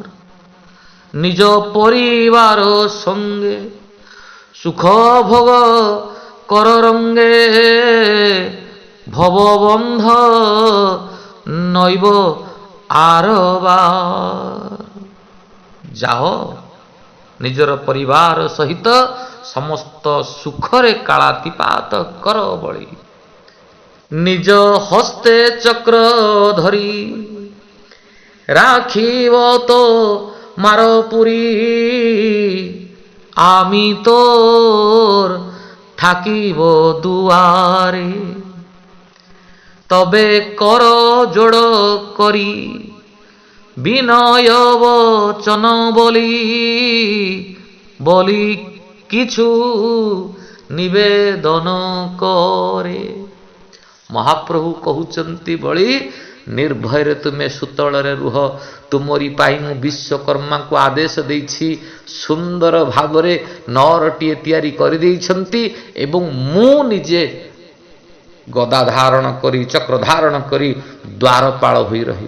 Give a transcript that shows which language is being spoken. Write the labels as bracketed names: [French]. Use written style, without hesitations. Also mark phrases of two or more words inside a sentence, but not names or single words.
[Odia] ନିଜ ପରିବାର ସଙ୍ଗେ ସୁଖ ଭୋଗ କର ରଙ୍ଗେ, ଭବବନ୍ଧ ନଇବ ଆରବାର। ଯାଅ ନିଜର ପରିବାର ସହିତ ସମସ୍ତ ସୁଖରେ କାଳାତିପାତ କର ବଳି। ନିଜ ହସ୍ତେ ଚକ୍ର ଧରି [Bangla] রাখিব তো মারপুরী, আমি তোর থাকিব দুয়ারে। তবে কর জোড় করি বিনয় বচন বলি, বলি কিছু নিবেদন করে। [Odia] ମହାପ୍ରଭୁ କହୁଛନ୍ତି, ବଳି ନିର୍ଭୟରେ ତୁମେ ସୁତଳରେ ରୁହ। ତୁମରି ପାଇଁ ମୁଁ ବିଶ୍ୱକର୍ମାଙ୍କୁ ଆଦେଶ ଦେଇଛି, ସୁନ୍ଦର ଭାବରେ ନଅରଟିଏ ତିଆରି କରିଦେଇଛନ୍ତି ଏବଂ ମୁଁ ନିଜେ ଗଦା ଧାରଣ କରି ଚକ୍ର ଧାରଣ କରି ଦ୍ୱାରପାଳ ହୋଇ ରହିବ।